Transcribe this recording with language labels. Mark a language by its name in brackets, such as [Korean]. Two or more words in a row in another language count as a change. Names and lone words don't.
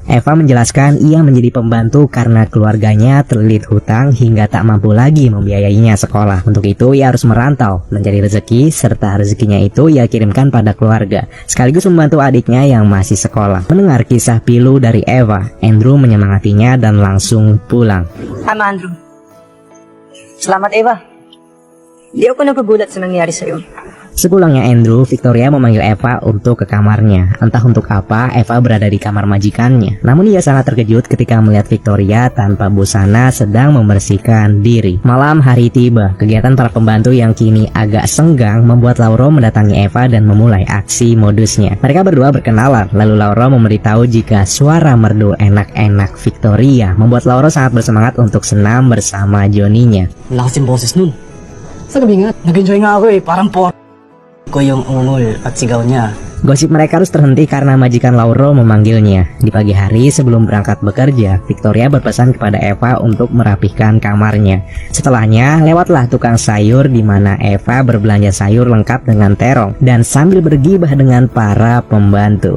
[Indonesian] Eva menjelaskan ia menjadi pembantu karena keluarganya terlilit hutang hingga tak mampu lagi membiayainya sekolah. Untuk itu ia harus merantau mencari rezeki, serta rezekinya itu ia kirimkan pada keluarga sekaligus membantu adiknya yang masih sekolah. Mendengar kisah pilu dari Eva, Andrew menyemangatinya dan langsung pulang. [Filipino] Tama, Andrew. Salamat, Eva. Di ako nagugulat sa nangyari sa'yo. [Indonesian] Sepulangnya Andrew, Victoria memanggil Eva untuk ke kamarnya. Entah untuk apa Eva berada di kamar majikannya. Namun ia sangat terkejut ketika melihat Victoria tanpa busana sedang membersihkan diri. Malam hari tiba. Kegiatan para pembantu yang kini agak senggang membuat Lauro mendatangi Eva dan memulai aksi modusnya. Mereka berdua berkenalan. Lalu Lauro memberitahu jika suara merdu enak-enak Victoria membuat Lauro sangat bersemangat untuk senam bersama Johnny-nya. [Filipino] Lakas yung boses nun. Sa gabi nga, nag-enjoy nga ako parang ko yung ungol at sigaw niya. [Indonesian] Gosip mereka harus terhenti karena majikan Lauro memanggilnya. Di pagi hari sebelum berangkat bekerja, Victoria berpesan kepada Eva untuk merapihkan kamarnya. Setelahnya, lewatlah tukang sayur di mana Eva berbelanja sayur lengkap dengan terong dan sambil bergibah dengan para pembantu.